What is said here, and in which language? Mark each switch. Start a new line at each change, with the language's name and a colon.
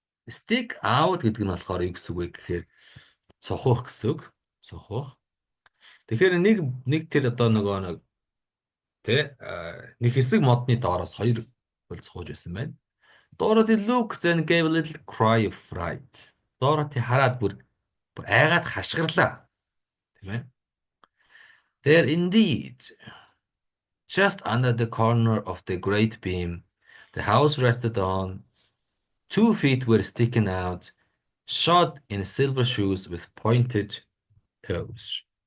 Mongolian: Stick out гэдэг нь болохоор юу гэсэн үг вэ гэхээр цохох гэсэн үг. Цохох. Тэгэхээр нэг тэр одоо нөгөө нэг нэг хэсэг модны доороос хоёр хөл цохож байсан байна.
English: Dorothy looked and gave a little cry of fright.
Mongolian: Dorothy хараад бүр айгаад хашгирлаа. Тийм ээ.
English: There indeed. Just under the corner of the great beam the house rested on, 2 feet were sticking out, shod in silver shoes with pointed toes.